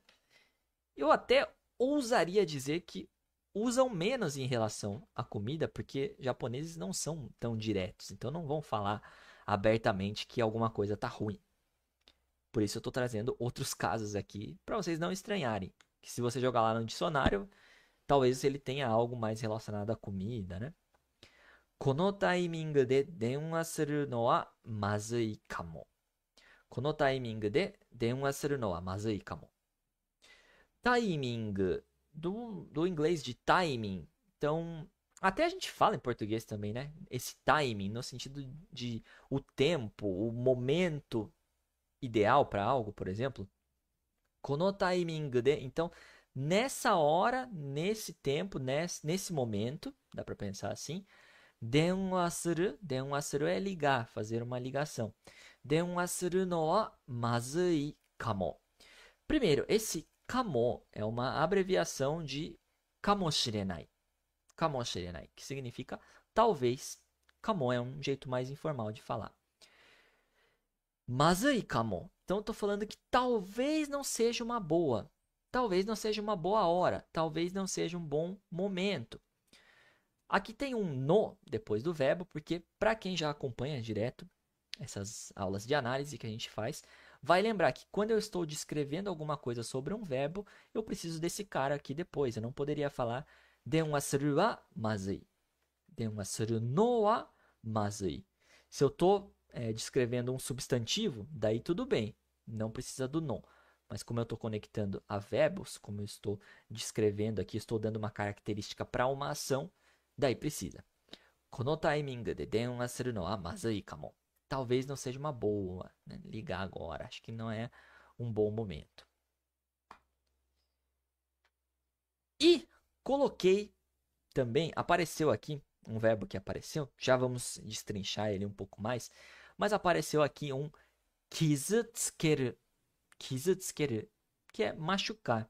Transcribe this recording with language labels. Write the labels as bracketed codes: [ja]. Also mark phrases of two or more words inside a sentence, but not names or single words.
[pt] Eu até ousaria dizer que usam menos em relação à comida, porque japoneses não são tão diretos, então não vão falar abertamente que alguma coisa tá ruim. Por isso eu tô trazendo outros casos aqui para vocês não estranharem. Que se você jogar lá no dicionário, talvez ele tenha algo mais relacionado à comida, né? [ja] このタイミングで電話するのはまずいかも。このタイミングで電話するのはまずいかも。 [pt] Timing, do inglês de timing. Então, até a gente fala em português também, né? Esse timing, no sentido de o tempo, o momento ideal para algo, por exemplo. [ja] このタイミングで. [pt] Então, nessa hora, nesse tempo, nesse momento, dá para pensar assim. [ja] 電話する [pt] é ligar, fazer uma ligação. [ja] 電話するのはまずいかも. [pt] Primeiro, esse kamo é uma abreviação de kamoshirenai. Kamoshirenai, que significa talvez. Kamo é um jeito mais informal de falar. [ja] まずいかも. [pt] Então, estou falando que talvez não seja uma boa. Talvez não seja uma boa hora. Talvez não seja um bom momento. Aqui tem um no depois do verbo, porque para quem já acompanha direto essas aulas de análise que a gente faz, vai lembrar que quando eu estou descrevendo alguma coisa sobre um verbo, eu preciso desse cara aqui depois. Eu não poderia falar [ja] 電話するはまずい. 電話するのはまずい. [pt] Se eu estou descrevendo um substantivo, daí tudo bem. Não precisa do no. Mas como eu estou conectando a verbos, como eu estou descrevendo aqui, estou dando uma característica para uma ação, daí precisa. [ja] このタイミングで電話するのはまずいかも。 [pt] Talvez não seja uma boa, né? Ligar agora. Acho que não é um bom momento. E coloquei também, apareceu aqui um verbo que apareceu, já vamos destrinchar ele um pouco mais, mas apareceu aqui um [ja] 傷つける、傷つける, [pt] que é machucar.